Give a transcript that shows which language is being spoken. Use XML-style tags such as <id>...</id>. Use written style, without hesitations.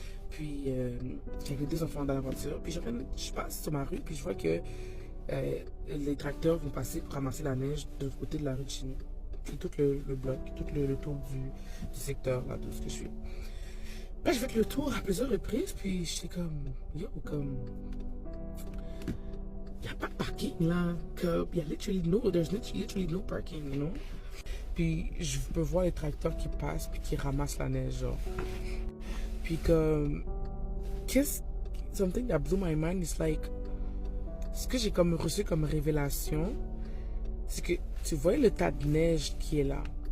<fr>Puis, j'ai les deux enfants dans la voiture. Puis, je passe sur ma rue, puis je vois que les tracteurs vont passer pour ramasser la neige de l'autre côté de la rue de chez nous. Puis, tout le bloc, tout le tour du secteur, là, de ce que je suis. Ben, j'ai fait le tour à plusieurs reprises, puis j'étais comme, yo, comme, il n'y a pas de parking là. Il y a</fr> <en>there's literally no parking, you know?</en> <fr>Puis je peux voir les tracteurs qui passent puis qui ramassent la neige, genre. Puis comme,</fr> <en>something that blew my mind is like,</en> <fr>ce que j'ai comme reçu comme révélation, c'est que tu vois le tas de neige qui est là.</fr>